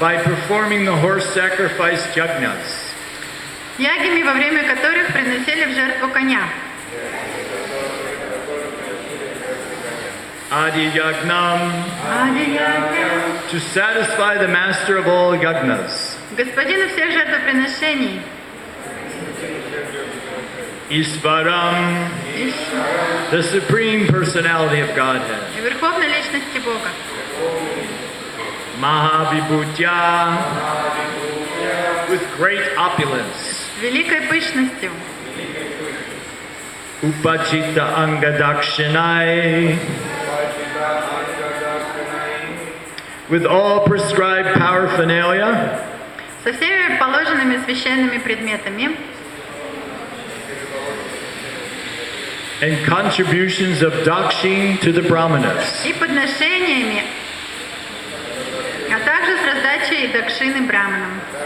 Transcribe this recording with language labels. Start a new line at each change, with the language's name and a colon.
English: by performing the horse sacrifice yajnas.
Russian: ягами, во время которых приносили в жертву коня.
Sanskrit: Adi yagnam,
Russian: Ади-ягня.
English: to satisfy the master of all yajnas.
Russian: Господину всех жертвоприношений.
Sanskrit: Isvaram,
English: the supreme personality of Godhead.
Russian: И верховной личности Бога.
Sanskrit: Mahavibhutya,
English: with great opulence.
Russian: С великой пышностью.
Sanskrit: Upachita angadakshinai,
English: with all prescribed paraphernalia.
Russian: Со всеми положенными священными предметами.
English: And contributions of dakshin to the brahmanas.
Russian: И подношениями, а также с раздачей дакшины браманам.